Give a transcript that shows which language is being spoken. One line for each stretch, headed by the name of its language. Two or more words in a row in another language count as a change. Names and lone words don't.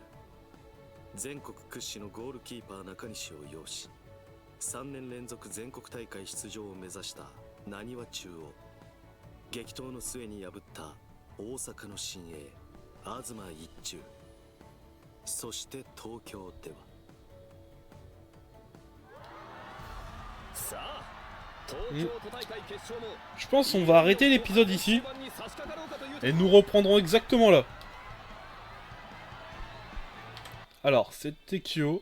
Japanese: 全国屈指のゴールキーパー中西を擁し、3年連続全国大会出場を目指したなにわ中を激闘の末に破った大阪の新鋭東一中。そして東京では
French: Je pense qu'on va arrêter l'épisode ici et nous reprendrons exactement là. Alors, c'était Kyo.